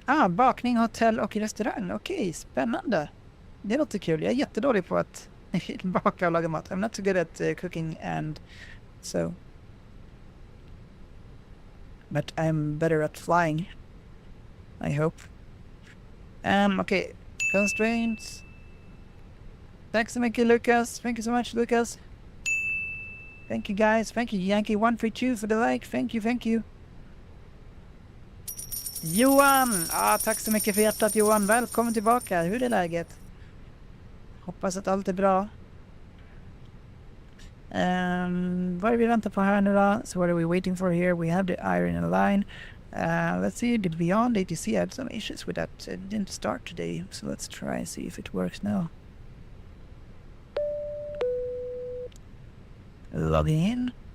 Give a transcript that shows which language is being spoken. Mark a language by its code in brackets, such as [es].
[sv] Bakning, hotell och restaurang. Okej, spännande. Det låter kul. Jag är jättedålig på att baka och laga mat. [en] I'm not so good at cooking and so. But I'm better at flying. I hope. Okay. Constraints. [sv] Tack så mycket [en] Lucas. Thank you so much Lucas. Thank you guys. Thank you Yankee132 for the like. Thank you, thank you. Johan! [sv] Tack så mycket för hjärtat Johan. Välkommen tillbaka. Hur är läget? Hoppas att allt är bra. Vad är vi väntar på här nu då? [en] So what are we waiting for here? We have the iron line. Let's see, the Beyond ATC had some issues with that. It didn't start today. So let's try and see if it works now. Logging in.